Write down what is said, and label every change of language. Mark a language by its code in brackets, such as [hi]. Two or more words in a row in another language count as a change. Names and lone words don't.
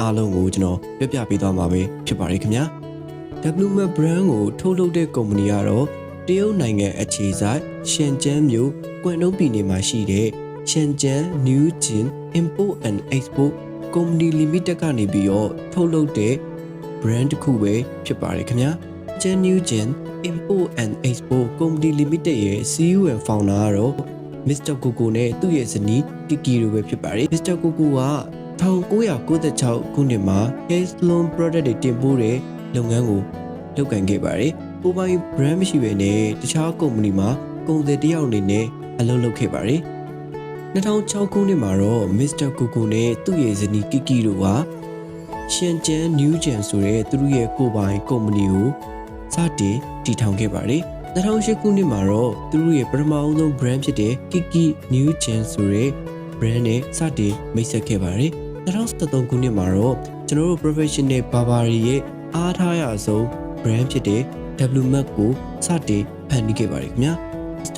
[my] အားလုံးကိုကျွန်တော်ပြပြပေးသွားမှာပဲဖြစ်ပါတယ်ခင်ဗျာ WMAT brand ကိုထုတ်လုပ်တဲ့ကုမ္ပဏီကတော့တရုတ်နိုင်ငံအခြေစိုက်ရှန်ကျန်းမြို့ကွမ်တုံးပြည်နယ်မှာရှိတဲ့ရှန်ကျန်း New Jin Import and Export Company Limited ကနေပြီးတော့ထုတ်လုပ်တဲ့ brand တစ်ခုပဲဖြစ်ပါတယ်ခင်ဗျာရှန် New Jin Import and Export Company Limited ရဲ့ [en] CEO and Founder [my] ကတော့ Mr. Coco နဲ့သူ့ရဲ့ဇနီး Kiki တို့ပဲဖြစ်ပါတယ် Mr. Coco က1996ခုနှစ်မှာ [en] hair salon product [my] တွေတင်ပို့တဲ့လုပ်ငန်းကိုလုပ်ကိုင်ခဲ့ပါတယ်ကိုပိုင် brand မရှိဘဲနဲ့တခြားကုမ္ပဏီမှာကုန်သည်တယောက်အနေနဲ့အလုပ်လုပ်ခဲ့ပါတယ်2006ခုနှစ်မှာတော့ Mr. Coco နဲ့သူ့ရဲ့ဇနီး Kiki တို့ကရှန်ကျန်း New Gen ဆိုတဲ့သူတို့ရဲ့ကိုပိုင်ကုမ္ပဏီကိုစတင်တည်ထောင်ခဲ့ပါတယ်2008ခုနှစ်မှာတော့သူတို့ရဲ့ပထမအဆုံး brand ဖြစ်တဲ့ Kiki New Gen ဆိုတဲ့ brand နဲ့စတင်မိတ်ဆက်ခဲ့ပါတယ်2013ခုနှစ်မှာတော့ကျွန်တော်တို့ [en] professional barber [my] ရဲ့အားထားရဆုံး brand ဖြစ်တဲ့ WMAT ကိုစတင်ဖန်တီးခဲ့ပါတယ်ခင်ဗျာ Mr.